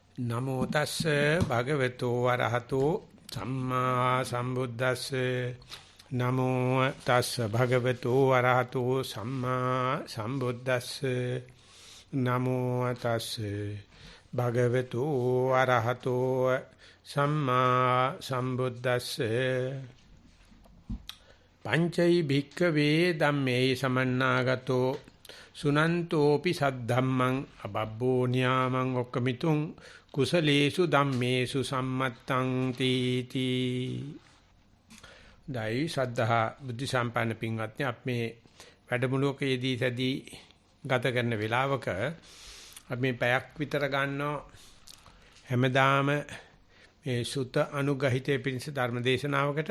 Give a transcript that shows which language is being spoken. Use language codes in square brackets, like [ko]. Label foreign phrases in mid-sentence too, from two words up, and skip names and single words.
[pi] නමෝ තස්ස භගවතු වරහතෝ සම්මා සම්බුද්දස්ස නමෝ තස්ස භගවතු වරහතෝ සම්මා සම්බුද්දස්ස නමෝ තස්ස භගවතු වරහතෝ සම්මා සම්බුද්දස්ස පංචෛ භික්ඛවේ ධම්මේ සමන්නාගතෝ සුනන්තෝපි සද්ධම්මං අබබ්බෝ නියාමං ඔක්කමිතුං කුසලේසු ධම්මේසු සම්මත්තං තීති. [si] දෛ ශ්‍රද්ධා බුද්ධ සම්පන්න පින්වත්නි, අපි මේ වැඩමුළුවකදී සැදී ගත කරන වේලාවක අපි මේ පැයක් විතර ගන්නවා හැමදාම මේ සුත අනුගහිතේ පිණිස ධර්ම දේශනාවකට.